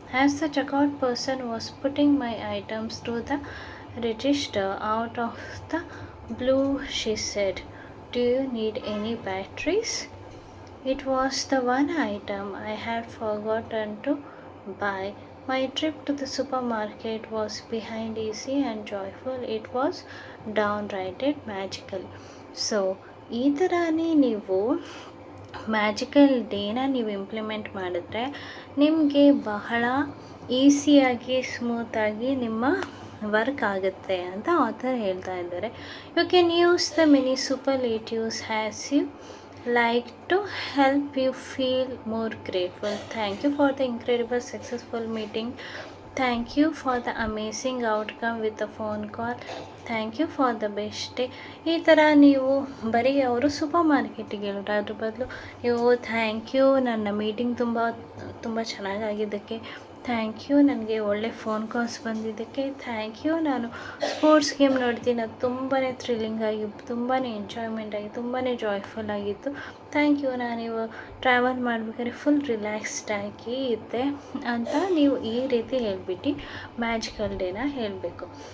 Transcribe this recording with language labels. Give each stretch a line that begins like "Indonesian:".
English: As the checkout person was putting my items through the register, out of the blue she said, "Do you need any batteries?" It was the one item I had forgotten to buy. My trip to the supermarket was behind easy and joyful. It was downright magical.
Kannada: So, ಈ ಥರನೇ ನೀವು magical ಡೇನ ನೀವು implement ಮಾಡಿದ್ರೆ ನಿಮಗೆ ಬಹಳ ಈಸಿಯಾಗಿ ಸ್ಮೂತಾಗಿ ನಿಮ್ಮ ವರ್ಕ್ ಆಗುತ್ತೆ ಅಂತ ಆಥರ್ ಹೇಳ್ತಾ ಇದ್ದಾರೆ.
English: You can use the many superlatives has you like to help you feel more grateful. Thank you for the incredible successful meeting. Thank you for the amazing outcome with the phone call. Thank you for the best day.
Kannada: ಈ ಥರ ನೀವು ಬರೀ ಅವರು super ಮಾರ್ಕೆಟಿಗೆ ಹೇಳೋರು, ಅದ್ರ ಬದಲು ನೀವು ಥ್ಯಾಂಕ್ ಯು, ನನ್ನ ಮೀಟಿಂಗ್ ತುಂಬ ಚೆನ್ನಾಗಾಗಿದ್ದಕ್ಕೆ ಥ್ಯಾಂಕ್ ಯು, ನನಗೆ ಒಳ್ಳೆ ಫೋನ್ ಕಾಲ್ಸ್ ಬಂದಿದ್ದಕ್ಕೆ ಥ್ಯಾಂಕ್ ಯು, ನಾನು ಸ್ಪೋರ್ಟ್ಸ್ ಗೇಮ್ ನೋಡ್ತೀನಿ, ಅದು ತುಂಬಾ ಥ್ರಿಲ್ಲಿಂಗ್ ಆಗಿ ತುಂಬಾ ಎಂಜಾಯ್ಮೆಂಟ್ ಆಗಿ ತುಂಬಾ ಜಾಯ್ಫುಲ್ ಆಗಿತ್ತು, ಥ್ಯಾಂಕ್ ಯು, ನಾನು ಟ್ರಾವೆಲ್ ಮಾಡಬೇಕಾದ್ರೆ ಫುಲ್ ರಿಲ್ಯಾಕ್ಸ್ಡ್ ಆಗಿ ಇದ್ದೆ ಅಂತ ನೀವು ಈ ರೀತಿ ಹೇಳಿಬಿಟ್ಟು ಮ್ಯಾಜಿಕಲ್ ಡೇನ ಹೇಳಬೇಕು.